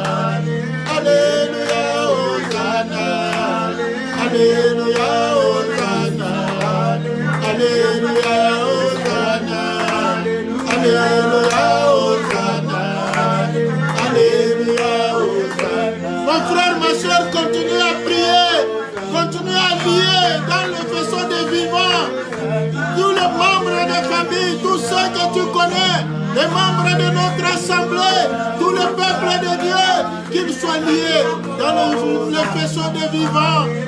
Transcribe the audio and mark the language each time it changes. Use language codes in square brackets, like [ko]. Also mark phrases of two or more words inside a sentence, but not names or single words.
[fr] Alléluia, Hosanna. Alléluia, Hosanna. Alléluia, Hosanna. Alléluia, Hosanna. Alléluia, Hosanna. Mon frère, ma soeur, continue à prier. Continue à lier dans le faisceau des vivants. Tous les membres de la famille, tous ceux que tu connais, les membres de notre assemblée, tout le peuple de Dieu, qu'ils soient liés dans le faisceau des vivants.